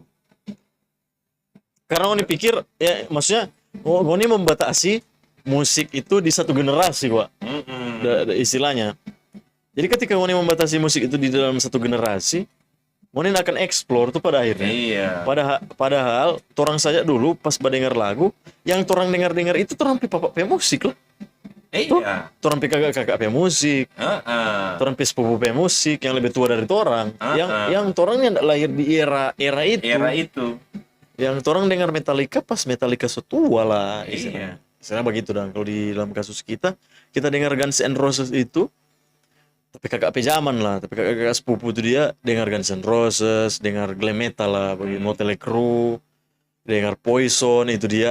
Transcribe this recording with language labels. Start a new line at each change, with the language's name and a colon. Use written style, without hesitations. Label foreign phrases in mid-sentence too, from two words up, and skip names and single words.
Manado Malay: Karena Ngoni pikir ya maksudnya Ngoni membatasi musik itu di satu generasi, Pak. Istilahnya. Jadi ketika Ngoni membatasi musik itu di dalam satu generasi, Ngoni akan explore tuh pada akhirnya. Iya. Padahal torang saja dulu pas mendengar lagu, yang torang dengar itu torang pe papak pe musik lah. Iya. Torang pe kakak pe musik, torang pe sepupu pe musik yang lebih tua dari torang. Yang torang yang lahir di era itu. Era itu. Yang torang dengar Metallica pas Metallica so tua lah. Iya. Istilahnya begitu dan kalau di dalam kasus kita dengar Guns N' Roses itu tapi kakak pejaman lah, tapi kakak sepupu itu dia dengar Guns N' Roses, dengar glam metal lah, bagi Motley Crue, dengar Poison, itu dia.